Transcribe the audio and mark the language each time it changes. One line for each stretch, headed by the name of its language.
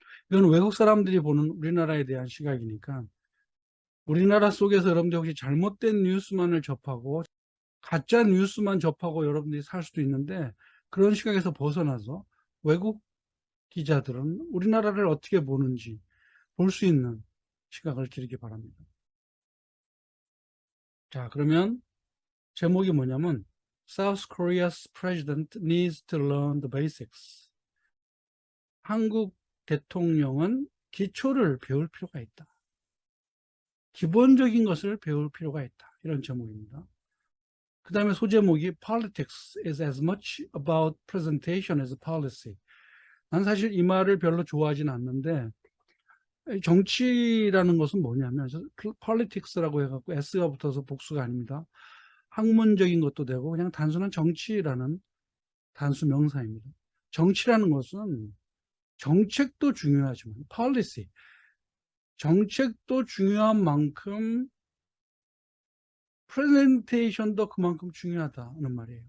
Korean: 이건 외국 사람들이 보는 우리나라에 대한 시각이니까 우리나라 속에서 여러분들 혹시 잘못된 뉴스만을 접하고 가짜 뉴스만 접하고 여러분들이 살 수도 있는데, 그런 시각에서 벗어나서 외국 기자들은 우리나라를 어떻게 보는지 볼 수 있는 시각을 기르기 바랍니다. 자, 그러면 제목이 뭐냐면
English: South Korea's president needs to learn the basics.
Korean: 한국 대통령은 기초를 배울 필요가 있다. 기본적인 것을 배울 필요가 있다. 이런 제목입니다. 그 다음에 소제목이
English: Politics is as much about presentation as policy.
Korean: 난 사실 이 말을 별로 좋아하진 않는데, 정치라는 것은 뭐냐면 politics라고 해갖고 s가 붙어서 복수가 아닙니다. 학문적인 것도 되고 그냥 단순한 정치라는 단수 명사입니다. 정치라는 것은 정책도 중요하지만 policy, 정책도 중요한 만큼 프레젠테이션도 그만큼 중요하다는 말이에요.